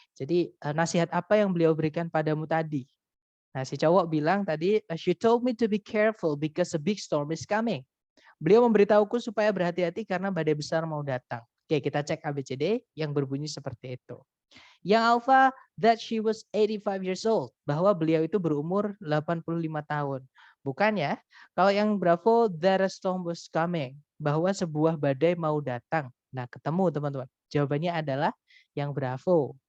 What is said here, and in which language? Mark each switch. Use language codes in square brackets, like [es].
[id] Jadi nasihat apa yang beliau berikan padamu tadi? Nah, si cowok bilang tadi, [en] she told me to be careful because a big storm is coming. [id] Beliau memberitahuku supaya berhati-hati karena badai besar mau datang. Oke, kita cek ABCD yang berbunyi seperti itu. Yang alpha, [en] that she was 85 years old. [id] Bahwa beliau itu berumur 85 tahun. Bukan ya? Kalau yang bravo, [en] that a storm was coming. [id] Bahwa sebuah badai mau datang. Nah, ketemu teman-teman. Jawabannya adalah yang bravo.